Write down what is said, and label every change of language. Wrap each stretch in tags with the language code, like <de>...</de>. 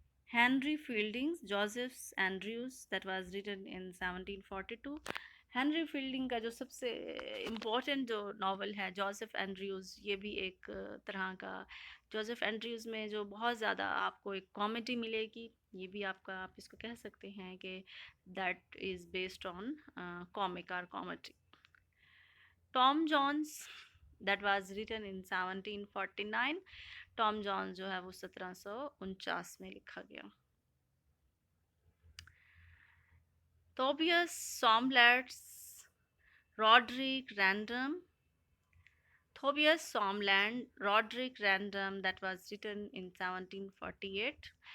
<en>Henry Fielding's Joseph Andrews, that was written in 1742.</en> <ur>Henry fielding کا جو سب سے important جو ناول ہے جوزف اینڈریوز، یہ بھی ایک طرح کا جوزف اینڈریوز میں جو بہت زیادہ آپ کو ایک کامیڈی ملے گی، یہ بھی آپ اس کو کہہ سکتے ہیں کہ</ur> <en>that is based on comic</en> <ur>اور comedy.</ur> <en>Tom Jones, that was written in 1749.</en> <ur>Tom Jones جو ہے وہ 1749 میں لکھا گیا.</ur> <en>Tobias Smollett's Roderick Random. Tobias Somland, Roderick Random, that was written in 1748.</en>